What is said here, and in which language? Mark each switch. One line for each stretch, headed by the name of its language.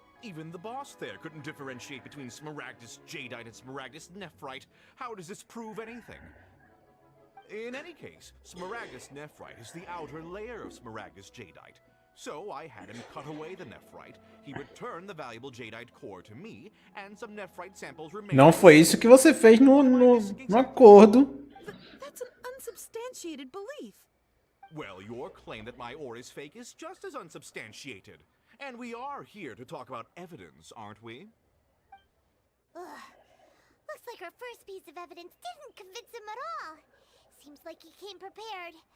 English: Even the boss there couldn't differentiate between Smaragdus Jadeite and Smaragdus Nephrite. How does this prove anything? In any case, Smaragdus Nephrite is the outer layer of Smaragdus Jadeite. So I had him cut away the Nephrite, he returned the valuable Jadeite core to me, and some Nephrite samples remained.
Portuguese: Não foi isso que você fez no acordo.
English: That's an unsubstantiated belief. Well, your claim that my ore is fake is just as unsubstantiated. And we are here to talk about evidence, aren't we? Ugh. Looks like our first piece of evidence didn't convince him at all. Seems like he came prepared.